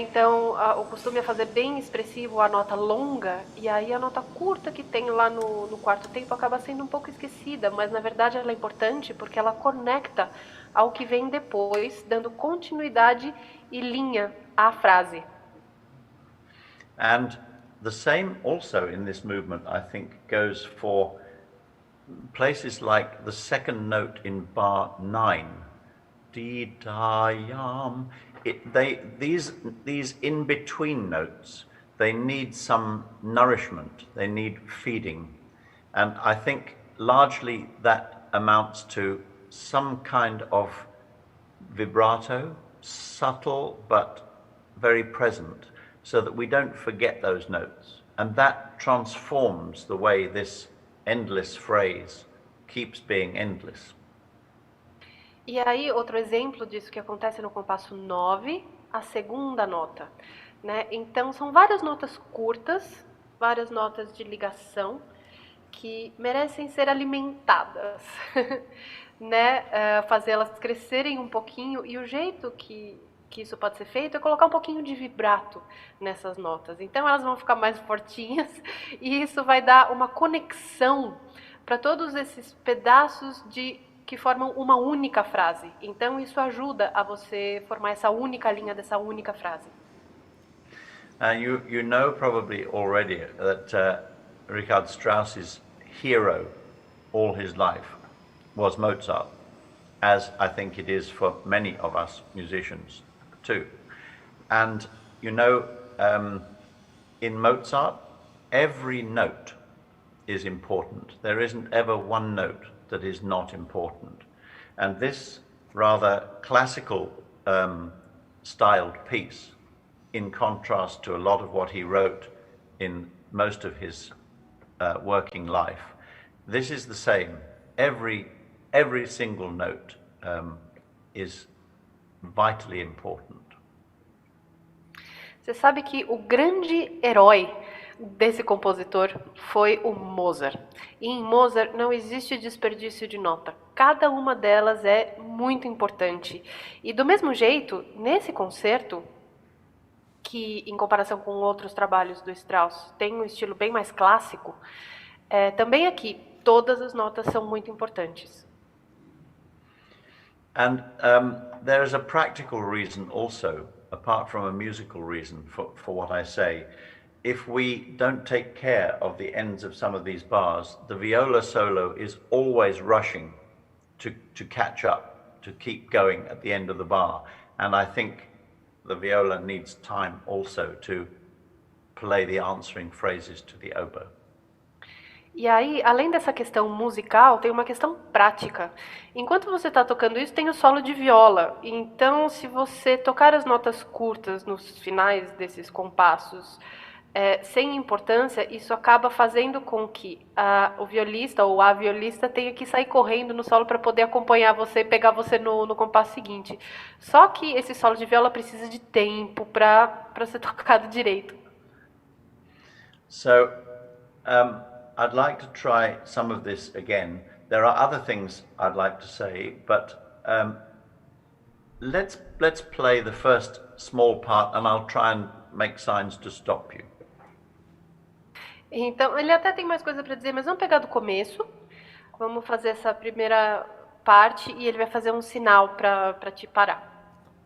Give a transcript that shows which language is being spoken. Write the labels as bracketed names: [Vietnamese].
[Portuguese] Então, o costume é fazer bem expressivo a nota longa, e aí a nota curta que tem lá no quarto tempo acaba sendo um pouco esquecida, mas na verdade ela é importante porque ela conecta ao que vem depois, dando continuidade e linha à frase. [English] And the same also in this movement, I think, goes for places like the second note in bar 9, di-da-yam. These in-between notes, they need some nourishment, they need feeding. And I think largely that amounts to some kind of vibrato, subtle but very present, so that we don't forget those notes. And that transforms the way this endless phrase keeps being endless. [Portuguese] E aí, outro exemplo disso que acontece no compasso 9, a segunda nota, né? Então, são várias notas curtas, várias notas de ligação que merecem ser alimentadas, né? Fazê-las crescerem um pouquinho, e o jeito que isso pode ser feito é colocar um pouquinho de vibrato nessas notas. Então, elas vão ficar mais fortinhas e isso vai dar uma conexão para todos esses pedaços que formam uma única frase. Então, isso ajuda a você formar essa única linha dessa única frase. [English] You know probably already that Richard Strauss's hero all his life was Mozart, as I think it is for many of us musicians too. And you know, in Mozart, every note is important. There isn't ever one note that is not important. And this rather classical styled piece, in contrast to a lot of what he wrote in most of his working life, this is the same. Every single note is vitally important. [Portuguese] Você sabe que o grande herói desse compositor foi o Mozart. E em Mozart não existe desperdício de nota. Cada uma delas é muito importante. E do mesmo jeito, nesse concerto, que em comparação com outros trabalhos do Strauss tem um estilo bem mais clássico, também aqui todas as notas são muito importantes. [English] And there is a practical reason also, apart from a musical reason for what I say. If we don't take care of the ends of some of these bars, the viola solo is always rushing to catch up, to keep going at the end of the bar. And I think the viola needs time also to play the answering phrases to the oboe. [Portuguese] E aí, além dessa questão musical, tem uma questão prática. Enquanto você está tocando isso, tem o solo de viola. Então, se você tocar as notas curtas nos finais desses compassos, sem importância, isso acaba fazendo com que o violista ou a violista tenha que sair correndo no solo para poder acompanhar você e pegar você no compasso seguinte. Só que esse solo de viola precisa de tempo para ser tocado direito. [English] So, I'd like to try some of this again. There are other things I'd like to say, but let's play the first small part and I'll try and make signs to stop you. [Portuguese] Então, ele até tem mais coisa para dizer, mas vamos pegar do começo. Vamos fazer essa primeira parte e ele vai fazer um sinal para te parar.